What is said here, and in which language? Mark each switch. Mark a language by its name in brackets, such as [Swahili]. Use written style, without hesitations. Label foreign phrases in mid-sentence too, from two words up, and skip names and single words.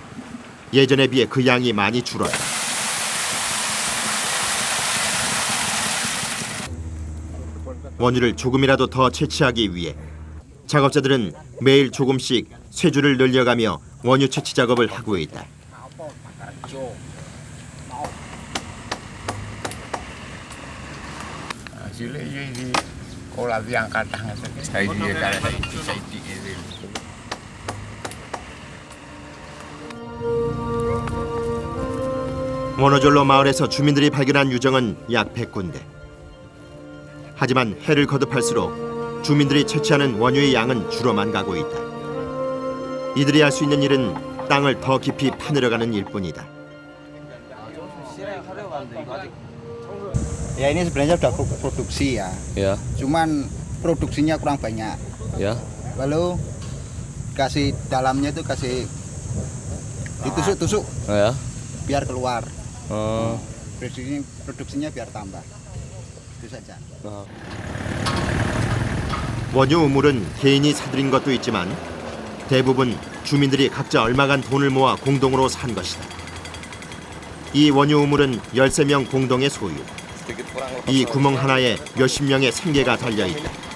[Korean] 예전에 비해 그 양이 많이 줄었다. 원유를 조금이라도 더 채취하기 위해 작업자들은 매일 조금씩 쇠줄을 늘려가며 원유 채취 작업을 하고 있다. [Javanese] Cilik iki kola tiang kathah saiki kare saiki iki. [Korean] 원어졸로 마을에서 주민들이 발견한 유정은 약 100군데. 하지만 해를 거듭할수록 주민들이 채취하는 원유의 양은 줄어만 가고 있다. 이들이 할 수 있는 일은 땅을 더 깊이 파내려가는 일뿐이다. [Indonesian] Ya ini sebenarnya sudah produksi ya. Ya. Cuman produksinya kurang banyak. Ya. Lalu kasih dalamnya itu kasih ditusuk-tusuk Ya. biar keluar. Oh. Produksinya biar tambah. Itu saja. [Korean] 원유 우물은 개인이 사들인 것도 있지만 대부분 주민들이 각자 얼마간 돈을 모아 공동으로 산 것이다. 이 원유 우물은 13명 공동의 소유. 이 구멍 하나에 몇십 명의 생계가 달려있다.